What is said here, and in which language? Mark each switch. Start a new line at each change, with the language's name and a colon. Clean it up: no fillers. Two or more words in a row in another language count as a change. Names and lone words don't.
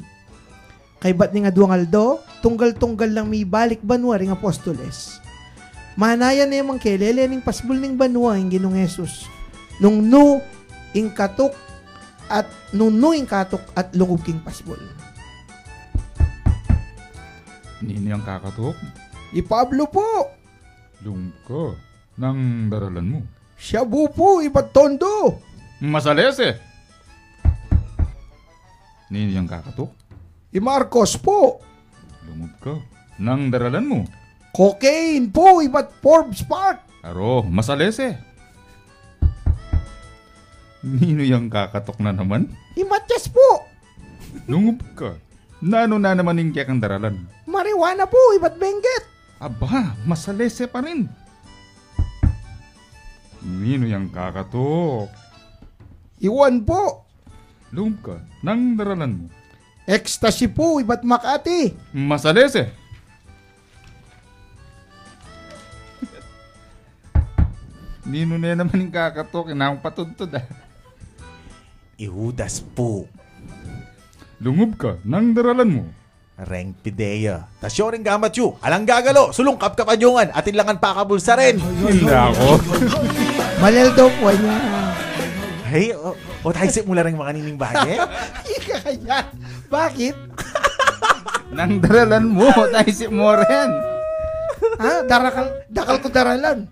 Pampanga: Kay bat ning Adwang Aldo, tunggal-tunggal lang mi balik banwa ring apostoles. Manayan na yung kelele ning pasbul ning banwa ang Ginong Jesus. Nung nu ing katok at nunu ing katok at lungub king pasbol. Nino yung kakatok? I Pablo po. Lungub ka ng daralan mo. Shabu po, iba't tondo. Masalese. Nino yung kakatok? I Marcos po. Lungub ka ng daralan mo. Cocaine po, iba't Forbes Park. Aro, masalese. Nino yung kakatok na naman? I Matias po. Lungub ka. Nano na naman yung kiyakang daralan? Marijuana po, iba't Benguet. Aba, masalese pa rin. Nino yung kakatok? Iwan po. Lungub ka ng daralan mo. Ecstasy po, iba't Makati. Masalese. Nino na naman yung kakatok, inang patuntod ah. Ihudas po. Lungub ka ng daralan mo. Reng Pidea. Tasyo rin gamatyo. Alang gagalo. Sulong kapkapanyungan. Atin langan pakabulsa rin.
Filipino: Hindi ako.
Pampanga: Malel daw po niya. Hey, o taisip mo lang mga nining bagay? Ika kaya. Bakit? Nang daralan mo, taisip mo rin. Ha? Dakal ko daralan.